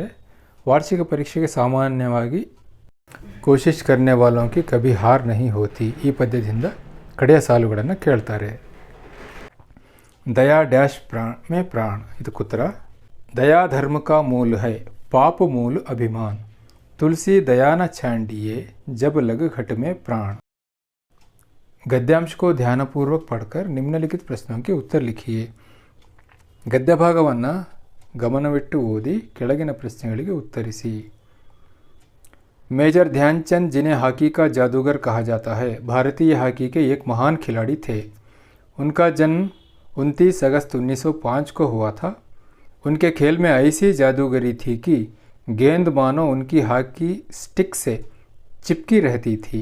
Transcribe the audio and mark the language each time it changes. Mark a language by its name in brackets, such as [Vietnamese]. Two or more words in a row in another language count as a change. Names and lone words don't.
[Kannada] ವಾರ್ಷಿಕ ಪರೀಕ್ಷೆಗೆ ಸಾಮಾನ್ಯವಾಗಿ [Hindi] कोशिश करने वालों की कभी हार नहीं होती. [Kannada] ಈ ಪದ್ಯದಿಂದ ಕಡೆಯ ಸಾಲುಗಳನ್ನು ಕೇಳ್ತಾರೆ. ದಯಾ ಡ್ಯಾಶ್ [Hindi] प्राण मे प्राण. [Kannada] ಇದಕ್ಕೆ ಉತ್ತರ, [Hindi] दया धर्म का मूल है, पाप मूल अभिमान. तुलसी दया न छांडिए जब लग घट में प्राण. गद्यांश को ध्यानपूर्वक पढ़कर निम्नलिखित प्रश्नों के उत्तर लिखिए. [Kannada] ಗದ್ಯ ಭಾಗವನ್ನು ಗಮನವಿಟ್ಟು ಓದಿ ಕೆಳಗಿನ ಪ್ರಶ್ನೆಗಳಿಗೆ ಉತ್ತರಿಸಿ. [Hindi] मेजर ध्यानचंद जिन्हें हॉकी का जादूगर कहा जाता है, भारतीय हॉकी के एक महान खिलाड़ी थे. उनका जन्म 29 अगस्त 1905 को हुआ था. उनके खेल में ऐसी जादूगरी थी कि गेंद मानो उनकी हॉकी स्टिक से चिपकी रहती थी.